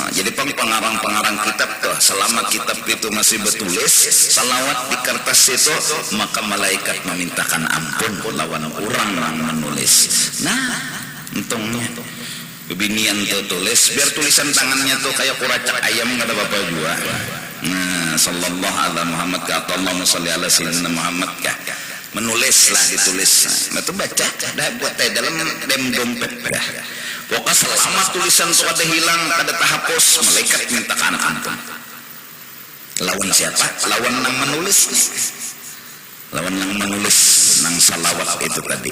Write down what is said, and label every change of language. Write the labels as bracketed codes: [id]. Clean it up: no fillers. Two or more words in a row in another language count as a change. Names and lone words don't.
[id] Jadi pengarang kitab tuh selama kitab itu masih bertulis salawat di kertas itu maka malaikat memintakan ampun lawan orang yang menulis. [bjn] Nah untungnya bebinian tuh tulis biar tulisan tangannya tuh kayak kuracak ayam nggak ada bapak juga. [ar] Nah صلى الله على محمد ka اللهم صل على سيدنا محمد ka [bjn] menulislah ditulis. Nah itu baca dah buat dalam dompet dah. [id] Pokoknya selama tulisan itu ada hilang ada terhapus malaikat mintakan ampun. [bjn] Lawan siapa? Lawan yang menulis. Lawan yang menulis nang salawat itu tadi.